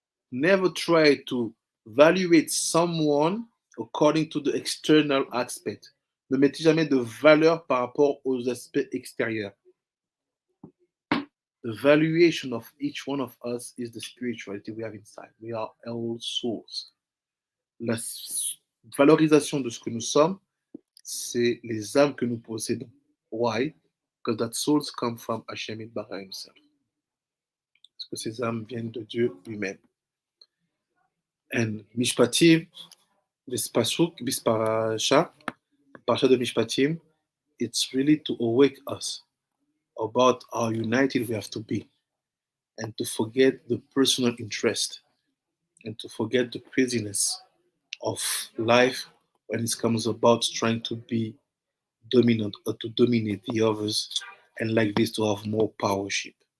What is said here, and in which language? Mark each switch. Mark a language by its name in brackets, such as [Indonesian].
[English] Never try to evaluate someone according to the external aspect. [French] Ne mettez jamais de valeur par rapport aux aspects extérieurs. [English] The valuation of each one of us is the spirituality we have inside. We are all souls. [French] La valorisation de ce que nous sommes, c'est les âmes que nous possédons. [English] Why? Because that souls come from Hashem Yitbarach himself. [French] Parce que ces âmes viennent de Dieu lui-même. [English] And Mishpatim, this pasuk, this parasha de Mishpatim, it's really to awake us about how united we have to be and to forget the personal interest and to forget the craziness of life when it comes about trying to be dominant or to dominate the others and like this to have more powership.